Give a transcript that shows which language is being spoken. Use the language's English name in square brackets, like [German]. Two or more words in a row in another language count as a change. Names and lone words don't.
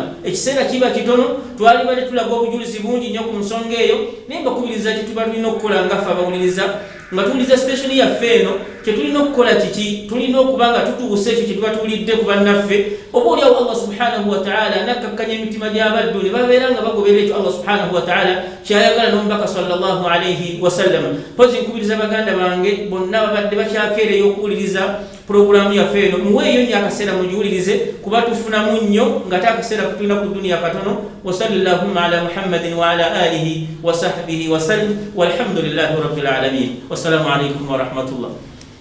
[Ganda] Ekiseera kiba kitono twalibadde tulaga obujulizi bungi nnyo ku nsonga eyo naye mbakubiriza kye tuba tulina okukola nga ffe abawuliriza nga tuwuliriza station yaffe eno kye tulina okukola kiki tulina okuba nga tutuuse ekyo kye tuba tuwulidde ku bannaffe oba oliawo [Arabic] الله سبحانه وتعالى [Ganda] nakkakkanya emitima gy'abaddu ne babeera nga bagoberera ekyo [Arabic] الله سبحانه وتعالى [Ganda] kyayagala n'omubaka [Arabic] صلى الله عليه وسلم. [Ganda] Pozi nkubiriza baganda bange bonna babadde bakyakeereyo okuwuliriza programu yaffe eno muweeyo nnyo akaseera mugiwulirize kuba tufunamu nnyo nga ate akaseera kutulina ku duniya katono. [Arabic] وصلى الله على محمد وعلى آله وصحبه وسلم والحمد لله رب العالمين. والسلام عليكم ورحمة الله.